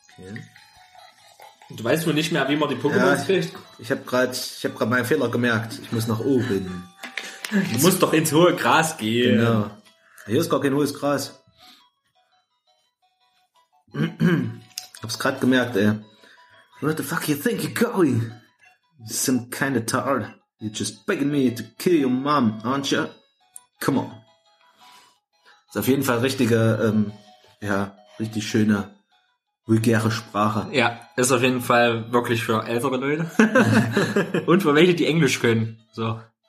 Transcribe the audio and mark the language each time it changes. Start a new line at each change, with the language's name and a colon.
German: Okay. Du weißt wohl nicht mehr, wie man die Pokémon kriegt. Ich habe gerade meinen Fehler gemerkt. Ich muss nach oben. Du musst doch ins hohe Gras gehen. Genau. Hier ist gar kein hohes Gras. Hab's gerade gemerkt, ey.
English: What the fuck you think you're going? Some kind of tard. You're just begging me to kill your mom, aren't you? Come on.
German: Ist auf jeden Fall richtige, richtig schöne, vulgäre Sprache. Ja, ist auf jeden Fall wirklich für ältere Leute. Und für welche, die Englisch können. So.